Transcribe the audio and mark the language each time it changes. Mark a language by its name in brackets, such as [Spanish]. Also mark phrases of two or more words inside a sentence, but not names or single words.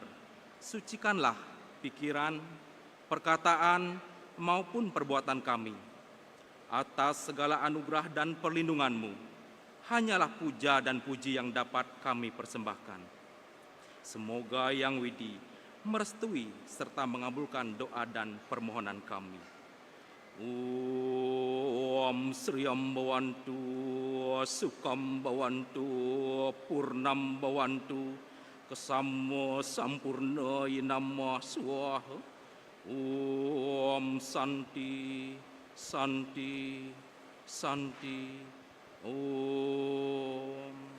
[Indonesian] Sucikanlah pikiran, perkataan, maupun perbuatan kami. Atas segala anugerah dan perlindungan-Mu, hanyalah puja dan puji yang dapat kami persembahkan. Semoga Yang Widi merestui serta mengabulkan doa dan permohonan kami. [Sanskrit] ओम् श्रियम् भवन्तु, सुकम् भवन्तु, पूर्णम् भवन्तु, केसमो सम्पूर्ण इनमा स्वाहा. ओम् शान्ति, शान्ति, शान्ति, ओम्.